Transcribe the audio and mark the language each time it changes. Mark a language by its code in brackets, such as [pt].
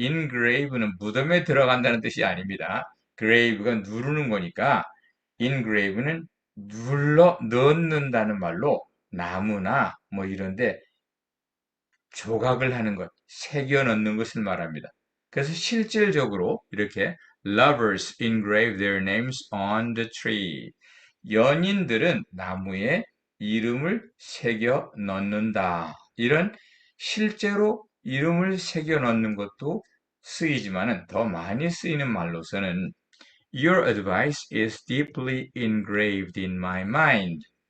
[ko] engrave는 무덤에 들어간다는 뜻이 아닙니다. grave가 누르는 거니까 engrave는 눌러 넣는다는 말로 나무나 뭐 이런데 조각을 하는 것, 새겨 넣는 것을 말합니다. [en] 그래서 실질적으로 이렇게 lovers engrave their names on the tree. [ko] 연인들은 나무에 이름을 새겨 넣는다. 이런 실제로 이름을 새겨 넣는 것도 쓰이지만은 더 많이 쓰이는 말로서는 Your advice is deeply engraved in my mind.